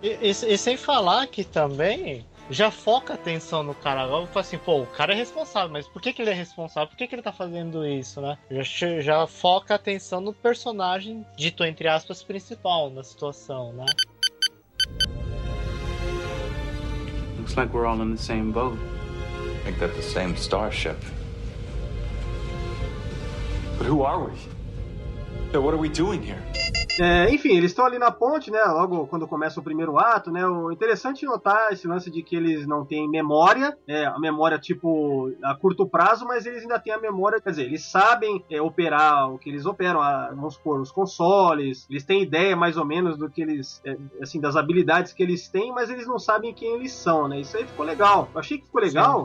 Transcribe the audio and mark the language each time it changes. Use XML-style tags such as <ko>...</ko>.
<pt>E sem falar que também já foca a atenção no cara. Eu falo assim, pô, o cara é responsável, mas por que que ele é responsável? Por que que ele tá fazendo isso, né? Já foca a atenção no personagem, dito entre aspas, principal na situação, né?</pt> <en>Looks like we're all in the same boat. Make that the same starship. But who are we? Yeah, what are we doing here?</en> <pt>Enfim, eles estão ali na ponte, né? Logo quando começa o primeiro ato, né? O interessante é notar esse lance de que eles não têm memória, a memória tipo a curto prazo, mas eles ainda têm a memória, quer dizer, eles sabem operar o que eles operam, vamos supor, os consoles, eles têm ideia mais ou menos do que eles, das habilidades que eles têm, mas eles não sabem quem eles são, né? Isso aí ficou legal. Eu achei que ficou legal.</pt>